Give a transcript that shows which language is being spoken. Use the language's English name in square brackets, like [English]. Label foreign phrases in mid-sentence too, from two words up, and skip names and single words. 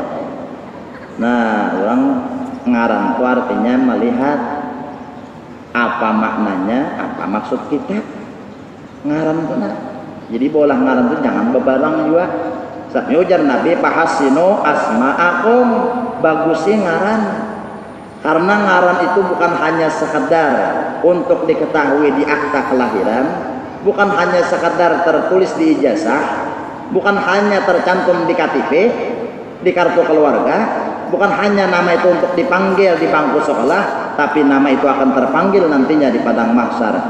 [Banjar] Nah, orang ngarang itu artinya melihat apa maknanya, apa maksud kita. Ngaran benar. Jadi bolah ngaran itu jangan bebarang juga. Sampai ujar Nabi [Arabic] أحسنوا أسماءكم [Banjar] bagusi ngaran. [Indonesian] Karena ngaran itu bukan hanya sekedar untuk diketahui di akta kelahiran, bukan hanya sekedar tertulis di ijazah, bukan hanya tercantum di KTP, di kartu keluarga, bukan hanya nama itu untuk dipanggil di bangku sekolah, tapi nama itu akan terpanggil nantinya di padang mahsyar.